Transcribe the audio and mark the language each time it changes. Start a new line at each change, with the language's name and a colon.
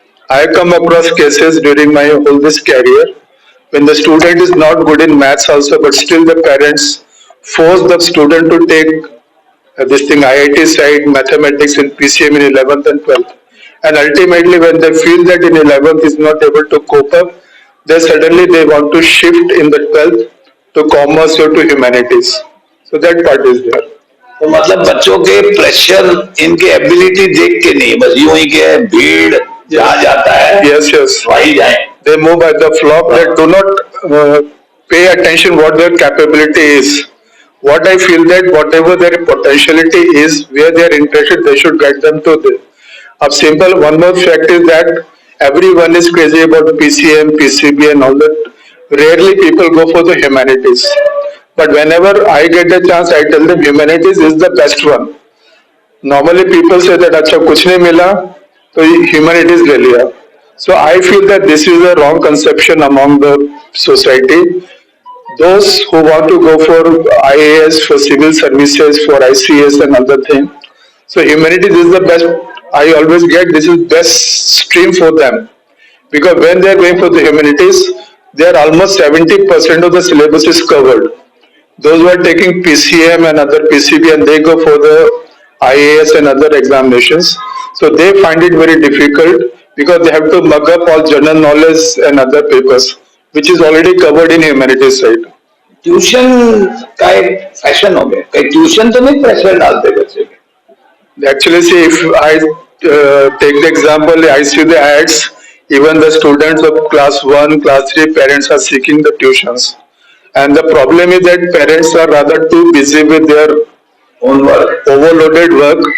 English: I have come across cases during my whole this career when the student is not good in maths also, but still the parents force the student to take this thing IIT side, mathematics and PCM in 11th and 12th. And ultimately when they feel that in 11th is not able to cope up, then suddenly they want to shift in the 12th to commerce or to humanities. So that part is there.
Hindi: तो मतलब बच्चों के pressure इनके ability देख के नहीं, बस यूं ही के भीड़ जहाँ जाता है,
English: yes,
Hindi: वही जाए.
English: They move by the flock. They do not pay attention what their capability is. what I feel that whatever their potentiality is, where they are interested, they should get them to the. A simple one more fact is that everyone is crazy about PCM, PCB, and all that. Rarely people go for the humanities. But whenever I get the chance, I tell them humanities is the best one. Normally people say that
Hindi: अच्छा कुछ नहीं मिला तो humanities ले लिया.
English: So I feel that this is a wrong conception among the society. Those who want to go for IAS, for civil services, for ICS and other thing. So humanities is the best. I always get this is best stream for them because when they are going for the humanities, they are almost 70% of the syllabus is covered. Those who are taking PCM and other PCB and they go for the IAS and other examinations, so they find it very difficult because they have to mug up all general knowledge and other papers, which is already covered in humanities side.
Hindi: Tuition का एक fashion हो गया, कहीं tuition तो नहीं pressure डालते बच्चे पे.
English: Actually, see, if I take the example, I see the ads, even the students of class 1, class 3, parents are seeking the tuitions. And the problem is that parents are rather too busy with their own work, overloaded work.